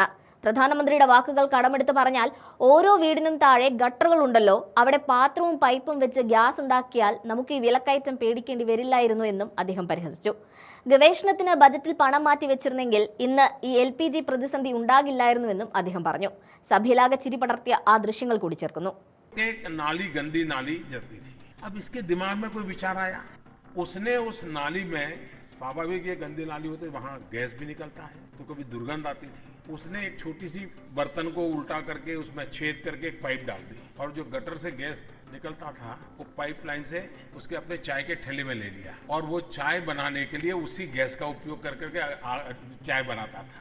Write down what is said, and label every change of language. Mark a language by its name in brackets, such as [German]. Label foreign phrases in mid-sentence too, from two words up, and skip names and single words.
[Malayalam] പ്രധാനമന്ത്രിയുടെ വാക്കുകൾ കടമെടുത്ത് പറഞ്ഞാൽ, ഓരോ വീടിനും താഴെ ഗട്ടറുകൾ ഉണ്ടല്ലോ, അവിടെ പാത്രവും പൈപ്പും വെച്ച് ഗ്യാസ് ഉണ്ടാക്കിയാൽ നമുക്ക് ഈ വിലക്കയറ്റം പേടിക്കേണ്ടി വരില്ലായിരുന്നു എന്നും അദ്ദേഹം പരിഹസിച്ചു. ഗവേഷണത്തിന് ബജറ്റിൽ പണം മാറ്റി വെച്ചിരുന്നെങ്കിൽ ഇന്ന് ഈ LPG പ്രതിസന്ധി ഉണ്ടാകില്ലായിരുന്നുവെന്നും അദ്ദേഹം പറഞ്ഞു. സഭയിലാകെ ചിരി പടർത്തിയ ആ ദൃശ്യങ്ങൾ കൂടി ചേർക്കുന്നു. [Hindi] नाली गंदी नाली जलती थी। अब इसके दिमाग में कोई विचार आया, उसने उस नाली में, स्वाभाविक ये गंदी नाली होती है, वहाँ गैस भी निकलता है तो कभी दुर्गंध आती थी। उसने एक छोटी सी बर्तन को उल्टा करके उसमें छेद करके एक पाइप डाल दी और जो गटर से गैस निकलता था वो पाइपलाइन से उसके अपने चाय के ठेले में ले लिया और वो चाय बनाने के लिए उसी गैस का उपयोग कर करके चाय बनाता था।